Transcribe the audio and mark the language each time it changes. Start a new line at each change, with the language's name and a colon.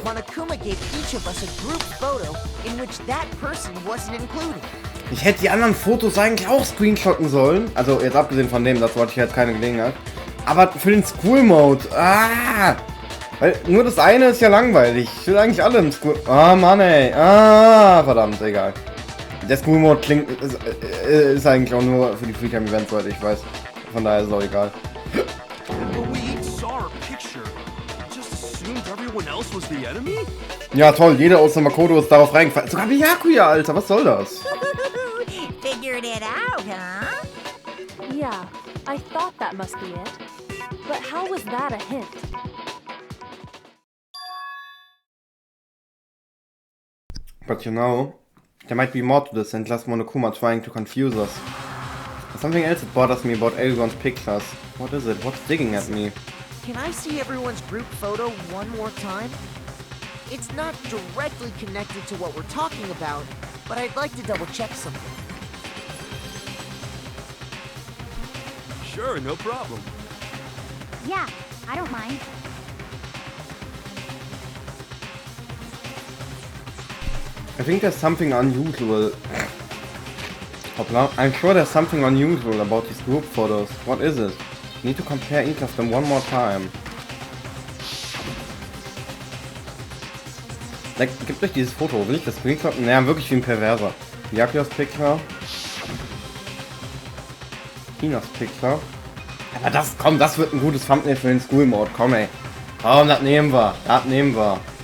English: Monokuma gave each of us a group photo in which that person wasn't included.
German: Ich hätte die anderen Fotos eigentlich auch screenshotten sollen. Also jetzt abgesehen von dem, dazu hatte ich jetzt keine Gelegenheit. Aber für den School Mode. Weil nur das eine ist ja langweilig. Ich will eigentlich alle im School... Mann ey. Verdammt, egal. Der School Mode klingt... Ist eigentlich auch nur für die Freetime Events heute, ich weiß. Von daher ist es auch egal.
English: But we each saw our picture. Just assumed everyone else was the enemy?
German: Ja toll, jeder aus der Makoto ist darauf reingefallen. Sogar Byakuya, Alter, was soll das?
English: Figured it out, huh? Yeah, I thought that must be it. But how was that a hint? But you know, there might be more to this than just Monokuma trying to confuse us. There's something else that bothers me about Elgon's pictures. What is it? What's digging at me? Can I see everyone's group photo one more time? It's not directly connected to what we're talking about, but I'd like to double check something. Sure, no problem. Yeah, I don't mind. I think there's something unusual. Hoppla. I'm sure there's something unusual about these group photos. What is it? Need to compare each of them one more time.
German: Like, gibt euch dieses Foto, will ich das screenshotten? Naja, wirklich wie ein Perverser. Yakuyas Picture. Hinas Picture. Aber das, komm, das wird ein gutes Thumbnail für den School Mode. Komm ey. Komm, das nehmen wir. Das nehmen wir.